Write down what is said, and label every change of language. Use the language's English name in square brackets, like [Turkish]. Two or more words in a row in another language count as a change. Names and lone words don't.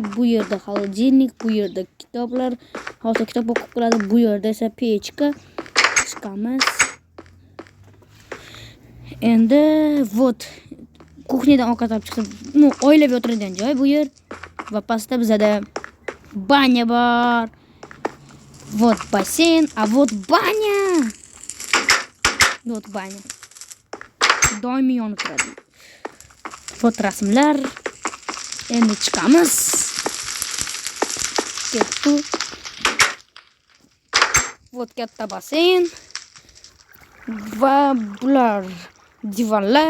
[Uzbek] Bu yerda холодильник, bu yerda kitoblar, hozir kitob o'qib qoladi. Bu yerda esa pechka, chiqamiz. Endi вот kuxnyadan ovqat olib chiqib, oilaviy o'tiradigan joy bu yer. Va pastda bizada banya bor. [Russian] Вот бассейн, а вот баня. Вот баня. [Uzbek] Doimiy yonib turadi. Вот rasmlar. Endi chiqamiz. Ketdi. Вот katta basseyn. Va bular divanlar.